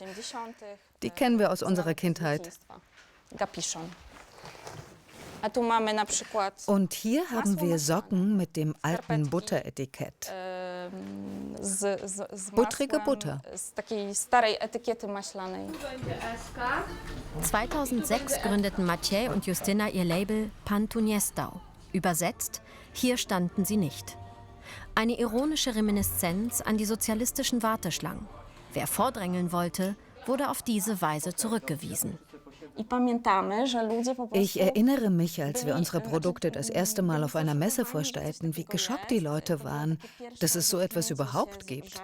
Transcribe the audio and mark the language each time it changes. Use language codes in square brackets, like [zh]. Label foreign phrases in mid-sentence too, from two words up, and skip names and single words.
[de] Die kennen wir aus unserer Kindheit. Und hier haben wir Socken mit dem alten Butteretikett. Buttrige Butter. 2006 gründeten Maciej und Justyna ihr Label Pan tu nie stał. Übersetzt: Hier standen sie nicht. Eine ironische Reminiszenz an die sozialistischen Warteschlangen. Wer vordrängeln wollte, wurde auf diese Weise zurückgewiesen. Ich erinnere mich, als wir unsere Produkte das erste Mal auf einer Messe vorstellten, wie geschockt die Leute waren, dass es so etwas überhaupt gibt.